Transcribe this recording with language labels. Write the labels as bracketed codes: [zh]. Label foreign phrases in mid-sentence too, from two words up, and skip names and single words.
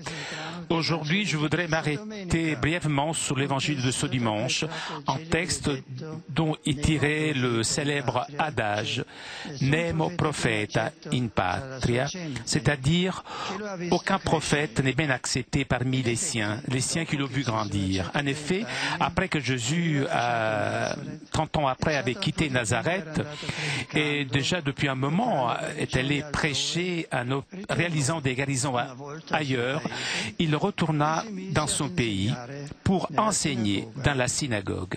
[fr] Aujourd'hui, je voudrais m'arrêter brièvement sur l'évangile de ce dimanche, un texte dont est tiré le célèbre adage « [la] Nemo propheta in patria », [fr] c'est-à-dire « Aucun prophète n'est bien accepté parmi les siens qui l'ont vu grandir ». En effet, après que Jésus, 30 ans après, avait quitté Nazareth, et déjà depuis un moment est allé prêcher, réalisant des guérisons ailleurs, il retourna dans son pays pour enseigner dans la synagogue.